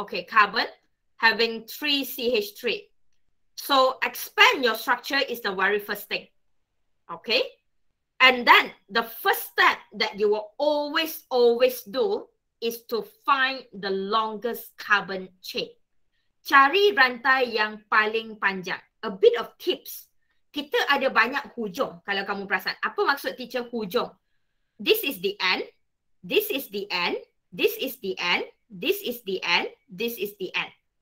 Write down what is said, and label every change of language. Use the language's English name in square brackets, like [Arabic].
[English] Okay, carbon having 3 CH3. So expand your structure is the very first thing. Okay? And then the first step that you will always do is to find the longest carbon chain. [Malay] Cari rantai yang paling panjang. [English] A bit of tips. [Malay] Kita ada banyak hujung kalau kamu perasan. Apa maksud teacher hujung? [English] This is the end, this is the end, this is the end, this is the end, this is the end.